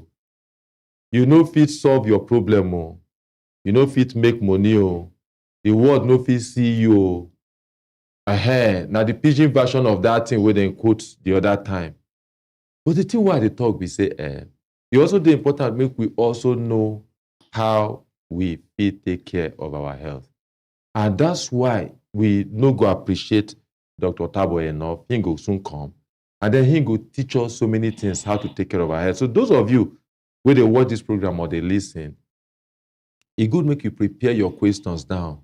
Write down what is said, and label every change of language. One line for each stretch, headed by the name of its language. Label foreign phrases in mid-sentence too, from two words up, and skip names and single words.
Nigerian Pidgin: You no fit solve your problem. Oh. You no fit make money. Oh. The world no fit see you. Oh. Now the pidgin version of that thing wey dem quote the other time. But the thing why they talk, we say, it also dey important make we also know how we fit take care of our health. And that's why we no go appreciate Dr. Tabo enough. He go soon come. And then he go teach us so many things how to take care of our health. So those of you where they watch this program or they listen, it good make you prepare your questions down.